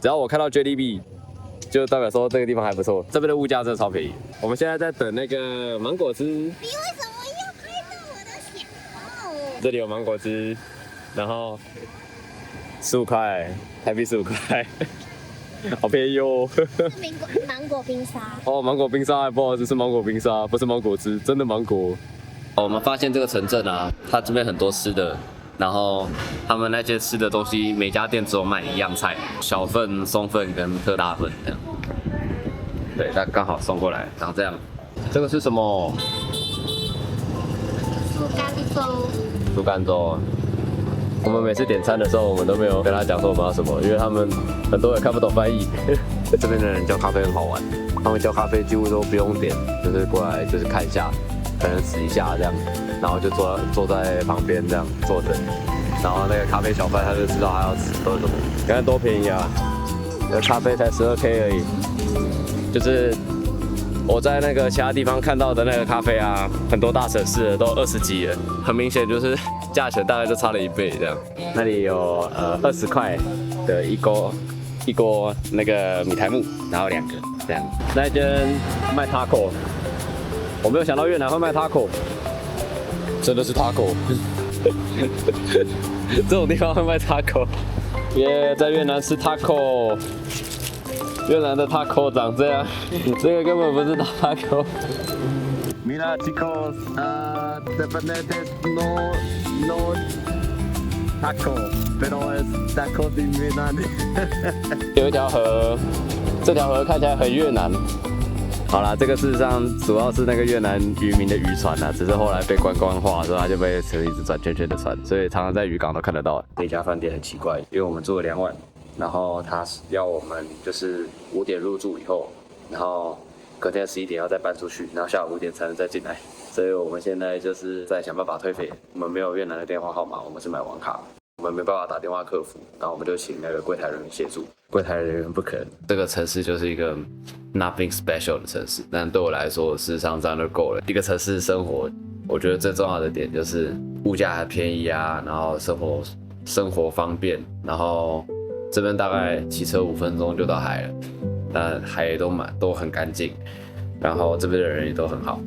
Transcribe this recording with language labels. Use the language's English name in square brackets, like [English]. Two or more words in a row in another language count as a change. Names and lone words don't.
[Chinese] 只要我看到 JDB。就代表說這個地方還不錯，這邊的物價真的超便宜。我們現在在等那個芒果汁。你為什麼要拍到我的小號？這裡有芒果汁，然後15塊，台幣15塊，好便宜哦。芒果冰沙。哦，芒果冰沙，不好意思，是芒果冰沙，不是芒果汁，真的芒果。哦，我們發現這個城鎮啊，它這邊很多吃的。然後他們那些吃的東西，每家店只有賣一樣菜，小份、鬆份跟特大份這樣。對，它剛好送過來，長這樣。這個是什麼？豬肝粥。豬肝粥。我們每次點餐的時候，我們都沒有跟他講說我們要什麼，因為他們很多人看不懂翻譯。這邊的人叫咖啡很好玩，他們叫咖啡幾乎都不用點，就是過來就是看一下，可能試一下這樣。然後就坐在旁邊這樣坐着，然後那個咖啡小販他就知道他要喝什麼。你看多便宜啊！這咖啡才12K 而已，就是我在那個其他地方看到的那個咖啡啊，很多大城市的都20幾了，很明顯就是價錢大概就差了1倍這樣。那裡有20塊的一鍋那個米苔目，然後2個這樣。那一間賣 taco， 我沒有想到越南會賣 taco。真的是 taco， 這種地方會賣 taco， 耶，在越南吃 taco， 越南的 taco 長這樣，這個根本不是 taco。 [Spanish] Mira chicos, dependientes no taco, pero es taco de Vietnam。 [Chinese] 有一條河，這條河看起來很越南。好啦，這個事實上主要是那個越南漁民的漁船啦，只是後來被觀光化之後，它就被成一直轉圈圈的船，所以常常在漁港都看得到。這家飯店很奇怪，因為我們住了2晚，然後他要我們就是5點入住以後，然後隔天11點要再搬出去，然後下午5點才能再進來，所以我們現在就是在想辦法退費。我們沒有越南的電話號碼，我們是買網卡。我們沒辦法打電話客服，然後我們就請那個櫃檯人員協助。櫃檯人員不可能，這個城市就是一個 [English] nothing special [Chinese] 的城市，但對我來說，事實上這樣就夠了。一個城市生活，我覺得最重要的點就是物價還便宜啊，然後生活生活方便，然後這邊大概騎車5分鐘就到海了，那海也都很乾淨，然後這邊的人也都很好。